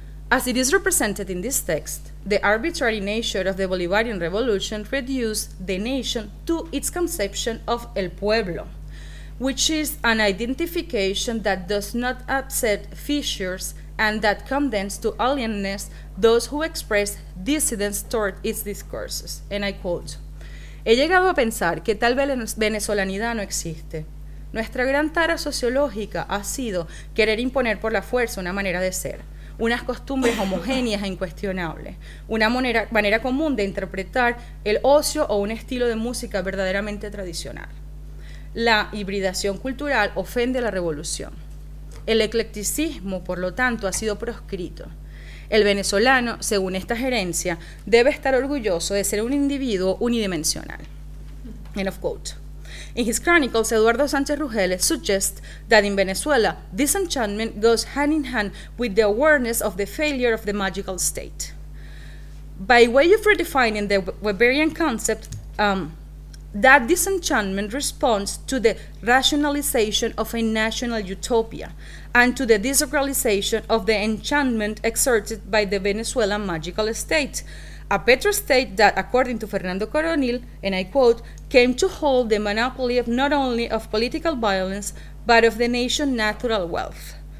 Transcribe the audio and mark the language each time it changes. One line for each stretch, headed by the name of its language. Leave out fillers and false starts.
English: As it is represented in this text, the arbitrary nature of the Bolivarian revolution reduced the nation to its conception of el pueblo, which is an identification that does not upset fissures and that condemns to alienness those who express dissidence toward its discourses. And I quote,
Spanish: he llegado a pensar que tal venezolanidad no existe. Nuestra gran tara sociológica ha sido querer imponer por la fuerza una manera de ser, unas costumbres homogéneas e incuestionables, una manera común de interpretar el ocio o un estilo de música verdaderamente tradicional. La hibridación cultural ofende a la revolución. El eclecticismo, por lo tanto, ha sido proscrito. El venezolano, según esta gerencia, debe estar orgulloso de ser un individuo unidimensional.
English: End of quote. In his chronicles, Eduardo Sánchez Rugeles suggests that in Venezuela, disenchantment goes hand in hand with the awareness of the failure of the magical state. By way of redefining the Weberian concept, that disenchantment responds to the rationalization of a national utopia and to the desacralization of the enchantment exerted by the Venezuelan magical state, a petrostate that, according to Fernando Coronil, and I quote, came to hold the monopoly of not only of political violence, but of the nation's natural wealth.